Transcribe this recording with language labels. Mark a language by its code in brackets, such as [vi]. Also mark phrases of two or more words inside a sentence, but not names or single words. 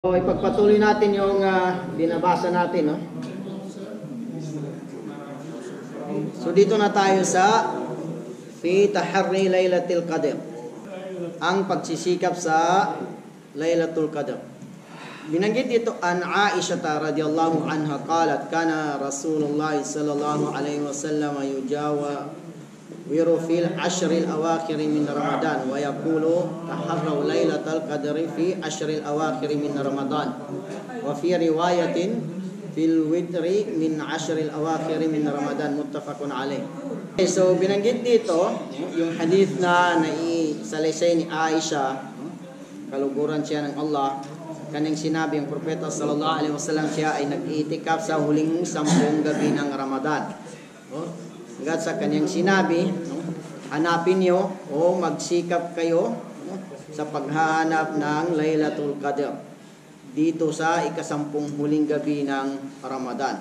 [tl] So, ipagpatuloy natin yung binabasa natin, no? So, dito na tayo sa [ar] في تحري ليلة القدر. [tl] Ang pagsisikap sa Laylatul Qadr. Binanggit dito [ar] عن عائشة رضي الله عنها قالت كان رسول الله صلى الله عليه وسلم يجاور في العشر الأواخر من رمضان ويقول تحروا ليلة القدر في العشر الأواخر من رمضان وفي رواية في الوتر من العشر الأواخر من رمضان متفق عليه. [tl] Okay, so binanggit dito yung hadith na naisalaysay ni Aisha, kaluguran siya ng Allah, kanang sinabi ang propeta [ar] صلى الله عليه وسلم [tl] siya ay nag-iitikaf sa huling 10 gabi ng Ramadan. Hanggat sa kanyang sinabi, hanapin niyo o magsikap kayo sa paghahanap ng Laylatul Qadr dito sa ika-10 huling gabi ng Ramadan.